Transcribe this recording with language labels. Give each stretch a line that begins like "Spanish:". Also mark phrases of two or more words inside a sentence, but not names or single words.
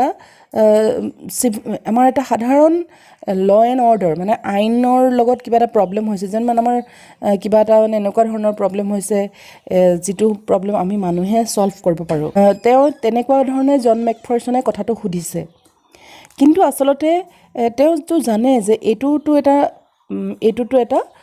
Assamese: এটা সাধাৰণ
English: law and order
Assamese: মানে আইনৰ লগত কিবা এটা প্ৰবলেম হৈছে যেন মানে আমাৰ কিবা এটা মানে এনেকুৱা ধৰণৰ প্ৰবলেম হৈছে যেটো প্ৰবলেম আমি মানুহে সলভ কৰিব পাৰো তেওঁ তেনেকুৱা ধৰণে জন মেকফাৰ্সনে কথাটো সুধিছে কিন্তু আসলতে তেওঁ তো জানে যে এটোটো এটা